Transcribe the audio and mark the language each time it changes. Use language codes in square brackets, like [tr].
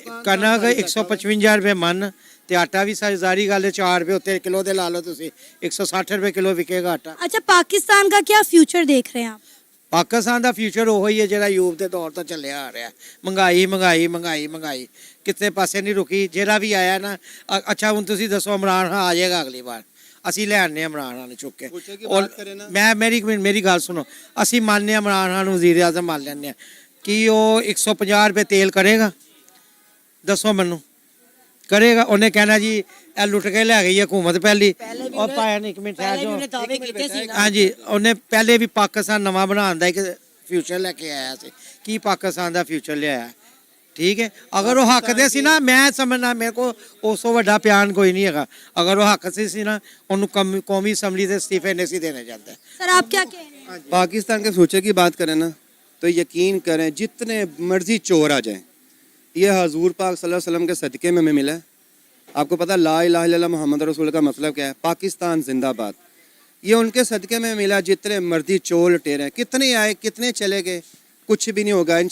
[pa] कनक 155 रुपये मन ਤੇ ਆਟਾ ਵੀ ਸਾਰੀ ਗੱਲ 4 रुपये ਉੱਤੇ किलो ਦੇ ਲਾ ਲਓ ਤੁਸੀਂ, 160 रुपये किलो ਵਿਕੇਗਾ ਆਟਾ। [hi] अच्छा पाकिस्तान का क्या फ्यूचर देख रहे हैं आप? [pa] ਪਾਕਿਸਤਾਨ ਦਾ ਫਿਊਚਰ ਉਹ ਹੀ ਹੈ ਜਿਹੜਾ ਯੂਰਪ ਦੇ ਦੌਰ ਤੋਂ ਚੱਲਿਆ ਆ ਰਿਹਾ। ਮਹਿੰਗਾਈ ਮਹਿੰਗਾਈ ਮਹਿੰਗਾਈ ਮਹਿੰਗਾਈ ਕਿਤੇ ਪਾਸੇ ਨਹੀਂ ਰੁਕੀ। ਜਿਹੜਾ ਵੀ ਆਇਆ ਨਾ, ਅੱਛਾ ਹੁਣ ਤੁਸੀਂ ਦੱਸੋ ਇਮਰਾਨ ਖਾਨ ਆ ਜਾਏਗਾ ਅਗਲੀ ਵਾਰ? ਅਸੀਂ ਲੈ ਆਉਂਦੇ ਇਮਰਾਨ ਖਾਨ ਨੂੰ ਚੁੱਕ ਕੇ। ਔਰ ਮੇਰੀ ਗੱਲ ਸੁਣੋ, ਅਸੀਂ ਮੰਨਦੇ ਇਮਰਾਨ ਖਾਨ ਨੂੰ ਵਜ਼ੀਰ ਆਜ਼ਮ ਮੰਨ ਲੈਂਦੇ ਹਾਂ ਕਿ ਉਹ 150 रुपये ਤੇਲ ਕਰੇਗਾ? ਦੱਸੋ ਮੈਨੂੰ, ਕਰੇਗਾ? ਉਹਨੇ ਕਹਿਣਾ ਜੀ ਇਹ ਲੁੱਟ ਕੇ ਲੈ ਗਈ ਹਕੂਮਤ ਪਹਿਲੀ। ਉਹ ਪਾਇਆ ਨਹੀਂ, ਇੱਕ ਮਿੰਟ ਹਾਂਜੀ, ਉਹਨੇ ਪਹਿਲੇ ਵੀ ਪਾਕਿਸਤਾਨ ਨਵਾਂ ਬਣਾਉਣ ਦਾ ਇੱਕ ਫਿਊਚਰ ਲੈ ਕੇ ਆਇਆ ਸੀ। ਕੀ ਪਾਕਿਸਤਾਨ ਦਾ ਫਿਊਚਰ ਲਿਆਇਆ? ਠੀਕ ਹੈ, ਅਗਰ ਉਹ ਹੱਕ ਦੇ ਸੀ ਨਾ, ਮੈਂ ਸਮਝਣਾ ਮੇਰੇ ਕੋਲ ਉਸ ਤੋਂ ਵੱਡਾ ਪਿਆਨ ਕੋਈ ਨਹੀਂ ਹੈਗਾ। ਅਗਰ ਉਹ ਹੱਕ ਸੀ ਨਾ, ਉਹਨੂੰ ਕੌਮੀ ਅਸੈਂਬਲੀ ਦੇ ਅਸਤੀਫੇ ਨਹੀਂ ਸੀ [hi] देने जाते। सर आप क्या कह रहे हैं? पाकिस्तान के फ्यूचर की बात करें ना, तो यकीन करें जितने मर्जी चोर आ जाएं, ये हजूर पाक सल्लल्लाहु अलैहि वसल्लम के सदक़े में हमें मिला है। आपको पता ला इलाहा इल्लल्लाह मोहम्मद रसूल का मतलब क्या है? पाकिस्तान जिंदाबाद। ये उनके सदक़े में मिला। जितने मर्जी चोर लुटेरे, कितने आए कितने चले गए, कुछ भी नहीं होगा।